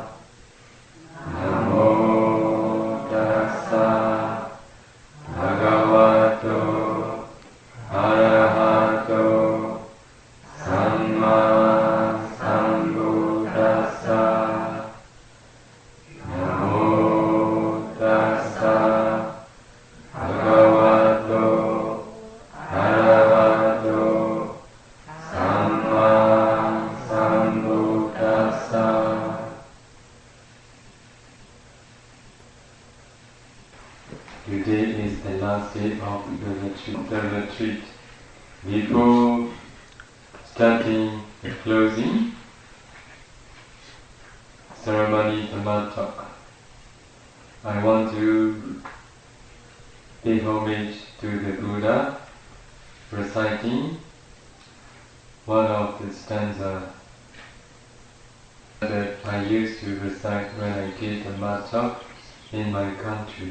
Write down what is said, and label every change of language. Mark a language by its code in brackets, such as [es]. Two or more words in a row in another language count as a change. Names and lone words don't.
[pi] Namo tassa bhagavato arahato samma sambuddhassa. Namo tassa bhagavato arahato samma sambuddhassa. [en] Today is the last day of the retreat. Before starting the closing ceremony, the Pa-Auk, I want to pay homage to the Buddha, reciting one of the stanzas that I used to recite when I did the Pa-Auk in my country.